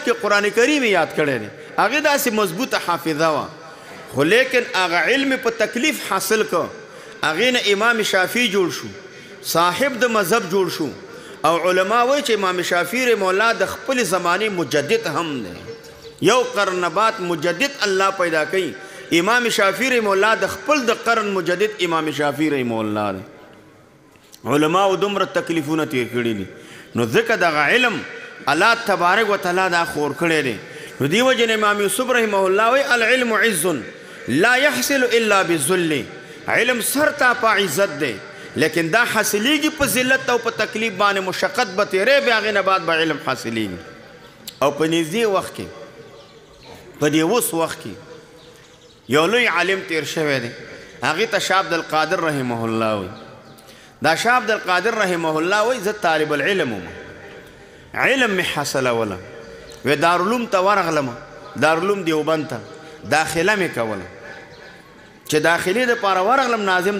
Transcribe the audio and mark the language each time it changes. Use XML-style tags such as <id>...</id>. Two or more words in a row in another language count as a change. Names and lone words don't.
<ps>کې قرآن کریم یاد کړی دی هغې داسې مضبوطه حافظه وه خو لیکن هغه علم په تکلیف حاصل که هغې نه امام شافعي جوړ شو صاحب د مذهب جوړ شو او علما وایي چې امام شافعي</ps> <ar>رحمه الله</ar> <ps>د خپل زمانې مجدد هم دی یو قرن بعد مجدد الله پیدا کوي امام شافعي رحمه الله د خپل د قرن مجدد امام شافعي</ps> <ar>رحمه الله</ar> <ps>دی علماو دومره تکلیفونه تیر کړي دي نو ځکه دغه علم</ps> <ar>الله تبارک وتعالی</ar> <ps>دا خور کړی دی نو دې وجې نه امام یوسف</ps> <ar>رحمه الله</ar> <ps>وایي</ps> <ar>العلم عز لا يحصل الا بالذل</ar> <ps>علم سر ته په عزت دی لیکن دا حاصلیږي په ذلت او په تکلیف باندې مشقت به تیرې بیا هغې نه بعد به علم حاصلیږي او په نږدې وخت کې په دې اوس وخت کې یو لوی عالم تیر شوی دی هغې ته شاه عبدالقادر</ps> <ar>رحمه الله</ar> <ps>وایي دا شاه عبدالقادر</ps> <ar>رحمه الله</ar> <ps>وایي زه طالب العلم وم علم مې حاصلوله وی دارالعلوم ته ورغلم دارالعلوم دیوبند ته داخله مې کوله چې داخلې دپاره ورغلم ناظم</ps>